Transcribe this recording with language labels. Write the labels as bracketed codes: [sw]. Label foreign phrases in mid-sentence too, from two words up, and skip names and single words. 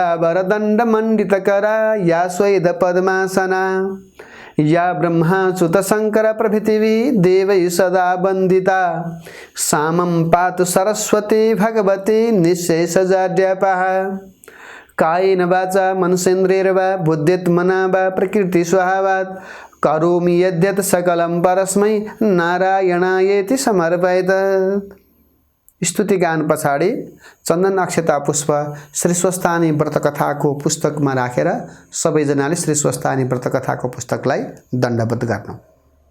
[sa] वरदण्ड मण्डितकरा या स्वेद पद्मासना या ब्रह्माच्युत शंकर प्रभृतिवी देवै सदा वंदिता सामं पातु सरस्वती भगवती निःशेषजाड्यापः कायेन वाचा मनसेन्द्रियैर्वा बुद्ध्यात्मना वा प्रकृति स्वभावात् करोमि यद्यत् सकलं परस्मै नारायणायेति समर्पयेत्। [ne] स्तुति गान पछाडि चन्दन अक्षता पुष्प श्री स्वस्थानी व्रतकथाको पुस्तकमा राखेर सबैजनाले श्री स्वस्थानी व्रतकथाको पुस्तकलाई दण्डवत गर्नु।